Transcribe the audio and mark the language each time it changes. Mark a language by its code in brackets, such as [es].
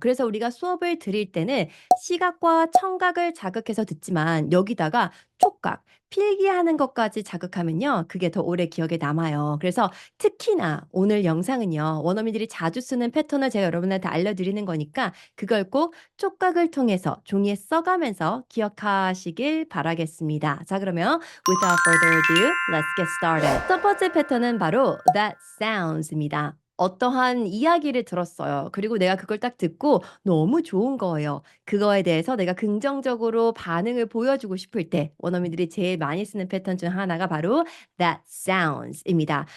[ko] 그래서 우리가 수업을 들을 때는 시각과 청각을 자극해서 듣지만 여기다가 촉각, 필기하는 것까지 자극하면요, 그게 더 오래 기억에 남아요. 그래서 특히나 오늘 영상은요, 원어민들이 자주 쓰는 패턴을 제가 여러분한테 알려드리는 거니까 그걸 꼭 촉각을 통해서 종이에 써가면서 기억하시길 바라겠습니다. 자, 그러면 [en] without further ado, let's get started. [ko] 첫 번째 패턴은 바로 that sounds입니다. 어떠한 이야기를 들었어요. 그리고 내가 그걸 딱 듣고 너무 좋은 거예요. 그거에 대해서 내가 긍정적으로 반응을 보여주고 싶을 때 원어민들이 제일 많이 쓰는 패턴 중 하나가 바로 that sounds입니다.